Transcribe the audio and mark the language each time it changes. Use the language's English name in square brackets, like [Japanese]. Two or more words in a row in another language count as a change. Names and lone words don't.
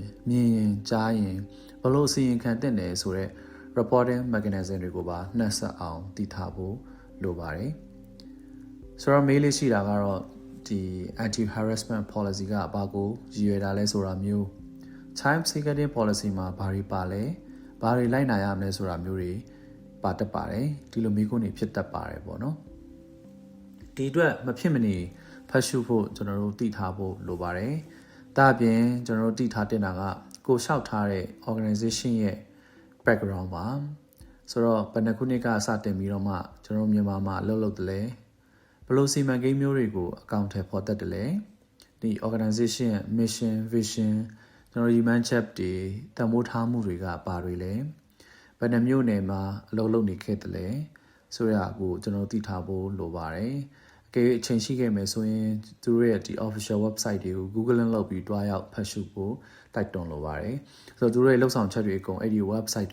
[Burmese] မြင်ရင်ကြားရင်ဘယ်လိုအစီရင်ခံတဲ့နယ်ဆိုတော့ [English] reporting mechanism [Burmese] တွေကိုပါနှက်ဆက်အောင်တည်ထားဖို့လိုပါတယ်ဆိုတော့မေးလေးရှိတာကတော့ဒီ [English] anti harassment policy [Burmese] ကဘာကိုရည်ရွယ်တာလဲဆိုတာမျိုး [English] child safeguarding policy [Burmese] မှာဘာတွေပါလဲဘာတွေလိုက်နာရမလဲဆိုတာမျိုးတွေပါတတ်ပါတယ်ဒီလိုမျိုးကိုနေဖြစ်တတ်ပါတယ်ပေါ့နော်ဒီအတွက်မဖြစ်မနေဖတ်ရှုဖို့ကျွန်တော်တို့တည်ထားဖို့လိုပါတယ်ဒါအ ပြင်ကျွန်တော်တို့တည်ထားတင်တာကကိုလျှောက်ထားတဲ့ organization ရဲ့ background ပါဆိုတော့ဘယ်နှခုနှစ်ကစတင်ပြီးတော့မှကျွန်တော်မြန်မာမှာအလုပ်လုပ်တယ်လဲဘယ်လိုစီမံကိန်းမျိုးတွေကိုအကောင့်ထဲပေါ်တက်တယ်လဲဒီ [English] organization mission vision [Burmese] ကျွန်တော် [English] demand chap [Burmese] တွေတန်ဖိုးထားမှုတွေကဘာတွေလဲဘယ်နှမျိုးနယ်မှာအ လုပ်လုပ်နေခဲ့တယ်လဲဆိုရကိုကျွန်တော်သိထားဖို့လိုပါတယ်အကယ်အချိန်ရှိခဲ့မယ်ဆိုရင်သူတို့ရဲ့ဒီ [English] official website [Burmese] တွေကို Google လုပ်ပြီးတွားရောက်ဖတ်ရှုဖို့တိုက်တွန်းလိုပါတယ်ဆိုတော့သူတို့ရဲ့လှုပ်ဆောင်ချက်တွေအကုန်အဲ့ဒီ website